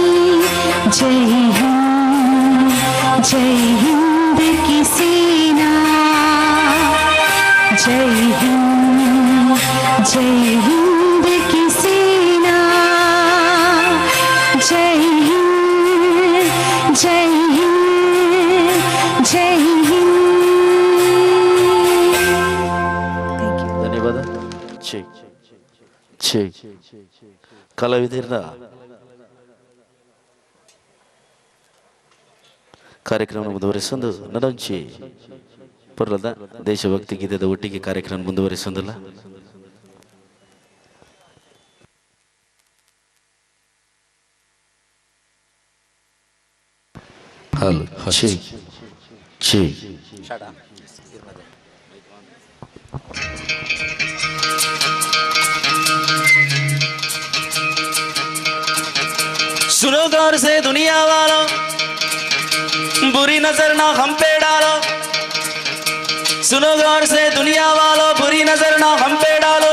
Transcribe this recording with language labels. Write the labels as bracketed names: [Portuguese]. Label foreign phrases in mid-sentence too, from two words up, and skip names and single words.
[Hindi] जय हिंद, जय हिंद की सेना, जय हिंद, जय हिंद की सेना। जय हिंद, जय हिंद, जय हिंद। [Tulu] ಧನ್ಯವಾದ. ಕಲಾವಿದರ ಕಾರ್ಯಕ್ರಮ ಮುಂದುವರಿಸೊಂದು ನಡಂಚಿ ಪುರ್ಲದ ದೇಶಭಕ್ತಿ ಗೀತೆದ ಒಟ್ಟಿಗೆ ಕಾರ್ಯಕ್ರಮ ಮುಂದುವರಿಸೊಂದಿಲ್ಲ. ಹಲೋ ಛೇ ಛೇ [Hindi] सुनो गौर से दुनिया वालों, बुरी नजर ना हम पे डालो। सुनो गौर से दुनिया वालों, बुरी नजर ना हम पे डालो।